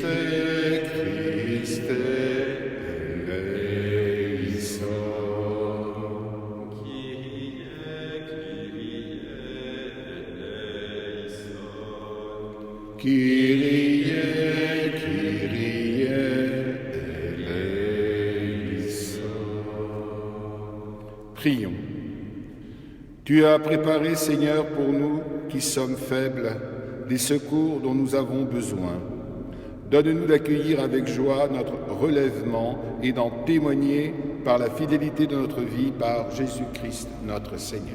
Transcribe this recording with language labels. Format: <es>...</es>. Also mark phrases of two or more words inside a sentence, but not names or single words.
<el>Christe, eleison. Kyrie, Kyrie, eleison. Kyrie, Kyrie, eleison.</el> <fr>Prions. Tu as préparé, Seigneur, pour nous qui sommes faibles, les secours dont nous avons besoin. Donne-nous d'accueillir avec joie notre relèvement et d'en témoigner par la fidélité de notre vie, par Jésus-Christ notre Seigneur.</fr>